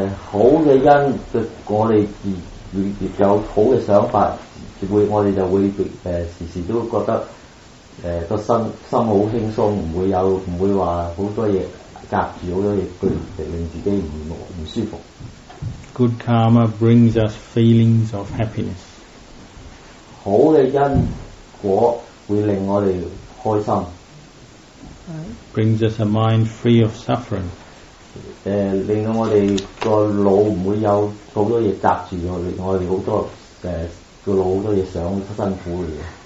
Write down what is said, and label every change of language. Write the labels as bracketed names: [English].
[Cantonese] 好嘅因，我哋有好嘅想法，我哋就會時時都覺得個心好輕鬆，唔會話好多嘢隔住好多嘢，令自己唔舒服。 [English] Good karma brings us feelings of happiness. [Cantonese] 好嘅因果會令我哋開心。 [English] Brings us a mind free of suffering. [Cantonese] 令到我哋個腦唔會有好多嘢隔住我哋好多個腦好多嘢想辛苦嘅嘢。